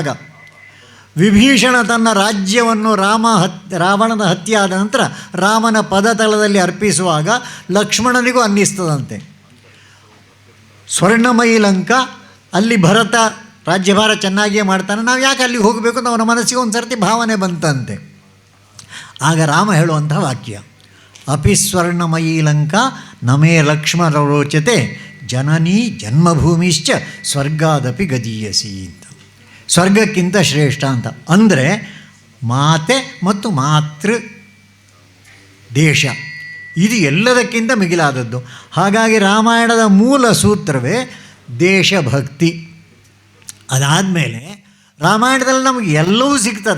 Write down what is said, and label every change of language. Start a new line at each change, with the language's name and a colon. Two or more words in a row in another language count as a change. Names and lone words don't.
Kannada: ವಿಭೀಷಣ ತನ್ನ ರಾಜ್ಯವನ್ನು ರಾವಣನ ಹತ್ಯೆ ಆದ ನಂತರ ರಾಮನ ಪದತಲದಲ್ಲಿ ಅರ್ಪಿಸುವಾಗ ಲಕ್ಷ್ಮಣನಿಗೂ ಅನ್ನಿಸ್ತದಂತೆ, ಸ್ವರ್ಣಮಯಿ ಲಂಕಾ, ಅಲ್ಲಿ ಭರತ ರಾಜ್ಯಭಾರ ಚೆನ್ನಾಗಿಯೇ ಮಾಡ್ತಾನೆ, ನಾವು ಯಾಕೆ ಅಲ್ಲಿಗೆ ಹೋಗಬೇಕು ಅಂತ ಅವನ ಮನಸ್ಸಿಗೆ ಒಂದು ಸರ್ತಿ ಭಾವನೆ ಬಂತಂತೆ. ಆಗ ರಾಮ ಹೇಳುವಂಥ ವಾಕ್ಯ,
Sanskrit: ಅಪಿ ಸ್ವರ್ಣಮಯೀ ಲಂಕಾ ನಮೇ ಲಕ್ಷ್ಮಣ ರೋಚತೆ ಜನನೀ ಜನ್ಮಭೂಮಿಶ್ಚ ಸ್ವರ್ಗಾದಪಿ ಗದೀಯಸಿ ಅಂತ.
Kannada: ಸ್ವರ್ಗಕ್ಕಿಂತ ಶ್ರೇಷ್ಠ ಅಂತ. ಅಂದರೆ ಮಾತೆ ಮತ್ತು ಮಾತೃ ದೇಶ ಇದು ಎಲ್ಲದಕ್ಕಿಂತ ಮಿಗಿಲಾದದ್ದು. ಹಾಗಾಗಿ ರಾಮಾಯಣದ ಮೂಲ ಸೂತ್ರವೇ ದೇಶಭಕ್ತಿ. ಅದಾದಮೇಲೆ ರಾಮಾಯಣದಲ್ಲಿ ನಮಗೆ ಎಲ್ಲವೂ ಸಿಗ್ತದೆ.